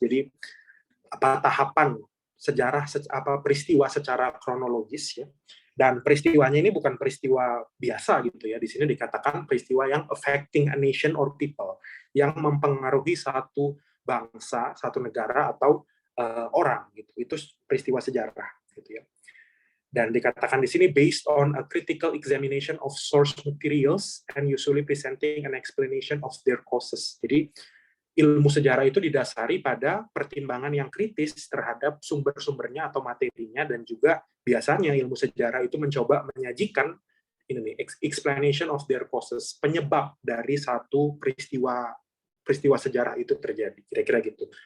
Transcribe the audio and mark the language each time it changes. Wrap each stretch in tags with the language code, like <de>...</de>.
<id>Jadi apa tahapan sejarah apa peristiwa secara kronologis ya. Dan peristiwanya ini bukan peristiwa biasa gitu ya. Di sini dikatakan peristiwa yang</id> <en>affecting a nation or people,</en> <id>yang mempengaruhi satu bangsa, satu negara atau orang gitu. Itu peristiwa sejarah gitu ya.</id> <en>Dan dikatakan di sini based on a critical examination of source materials and usually presenting an explanation of their causes.</en> <id>Jadi ilmu sejarah itu didasari pada pertimbangan yang kritis terhadap sumber-sumbernya atau materinya, dan juga biasanya ilmu sejarah itu mencoba menyajikan ini</id> <en>explanation of their causes,</en> <id>penyebab dari satu peristiwa sejarah itu terjadi, kira-kira gitu.</id>